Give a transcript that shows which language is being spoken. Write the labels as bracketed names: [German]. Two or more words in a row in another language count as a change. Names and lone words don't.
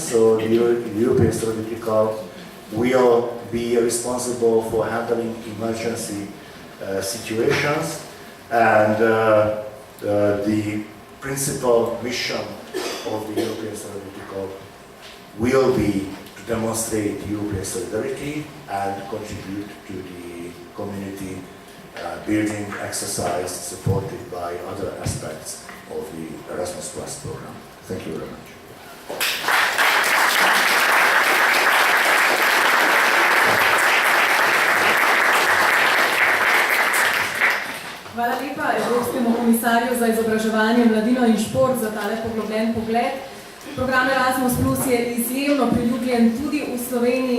[English] So the European Solidarity Corps will be responsible for handling emergency situations, and the principal mission of the European Solidarity Corps will be to demonstrate European solidarity and contribute to the community building exercise supported by other aspects of the Erasmus Plus program. Thank you very much. [Slovenian] Hvala lepa Evropskemu komisarju za izobraževanje, mladino in šport za tale poglobljen pogled. Program Erasmus Plus je izjemno priljubljen tudi v Sloveniji.